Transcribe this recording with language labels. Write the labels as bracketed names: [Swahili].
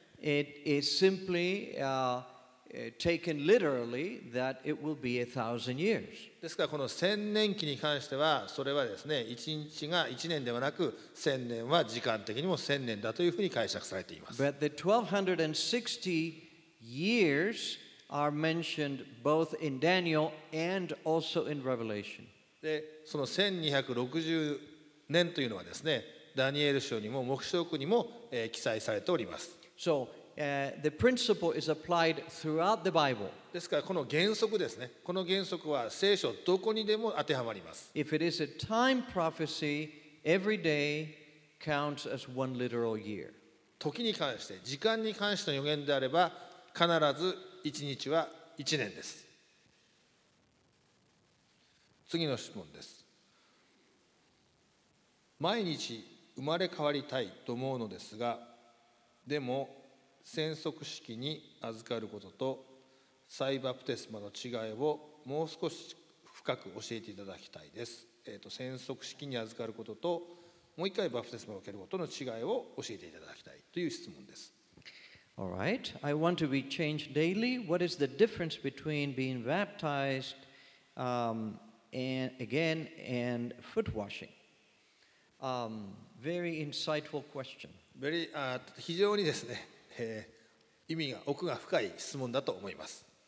[English] It is simply taken literally that it will be 1,000 years. [Japanese] ですからこの千年期に関しては、それはですね、一日が一年ではなく、千年は時間的にも千年だというふうに解釈されています。 [English] But the 1260 years are mentioned both in Daniel and also in Revelation. [Japanese] で、その1260年というのはですね、ダニエル書にも黙示録にも、記載されております。 [English] So the principle is applied throughout the Bible. [Japanese] ですからこの原則ですね、この原則は聖書どこにでも当てはまります。 [English] If it is a time prophecy, every day counts as one literal year. [Japanese] 時に関して、時間に関しての予言であれば、必ず1日は1年です。次の質問です。毎日生まれ変わりたいと思うのですが、でも洗足式に預かることと再バプテスマの違いをもう少し深く教えていただきたいです。洗足式に預かることともう一回バプテスマを受けることの違いを教えていただきたいという質問です。 [English] All right. I want to be changed daily. What is the difference between being baptized and foot washing? Very insightful question. [Japanese] 非常にですね、意味が奥が深い質問だと思います。